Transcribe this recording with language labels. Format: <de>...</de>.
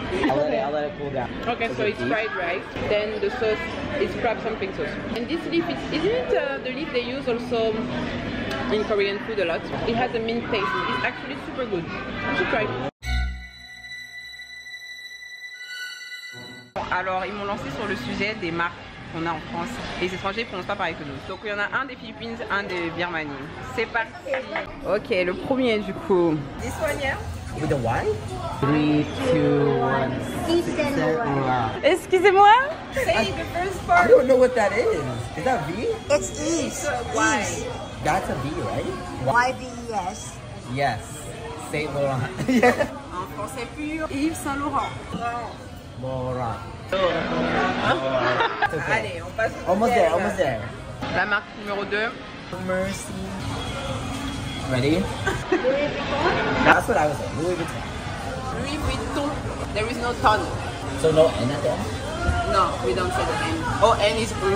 <en>I'll let it cool down. Okay, Is so it it's beef? fried rice. Then the sauce is crab something sauce. And this leaf, isn't it the leaf they use also in Korean food a lot? It has a mint taste. It's actually super good. You should try.</en> <fr>Alors, ils m'ont lancé sur le sujet des marques qu'on a en France. Les étrangers ne prononcent pas pareil que nous. Donc, il y en a un des Philippines, un des Birmanie. C'est parti. Ok, le premier du coup.</fr> <en>This one, yeah? With the what? 3, 2, 1. East and West.</en> <fr>Excusez-moi?</fr> <en>Say the first I part. don't know what that is. Is that V? It's East. Y. East. That's a V, right? YVES. Yes. Saint Laurent. Yeah.</en> <fr>En français pur, Yves Saint Laurent.</fr> <en>Laurent. It's okay.</en> <fr>Allez, on passe au</fr> <en>Almost there, almost there.</en> <fr>La marque numéro 2.</fr> <en>Mercy. Ready? That's what I was saying. Louis Vuitton. Louis Vuitton. There is no ton. So no N at the end? No, we don't say the N. Oh, N is E.</en>